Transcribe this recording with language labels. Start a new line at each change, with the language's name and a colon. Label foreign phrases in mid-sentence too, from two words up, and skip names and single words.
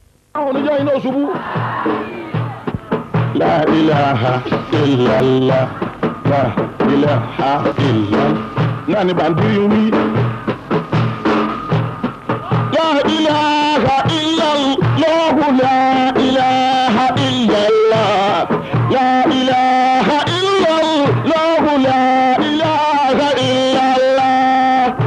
Yoruba: àwọn oníjọ́ iná ṣubú.
Arabic: لا إله إلا الله، لا إله إلا الله.
Yoruba: Náà ni bàndírí ń wí.
Arabic: لا إله إلا الله، لا إله إلا الله، لا إله إلا الله، لا إله إلا الله.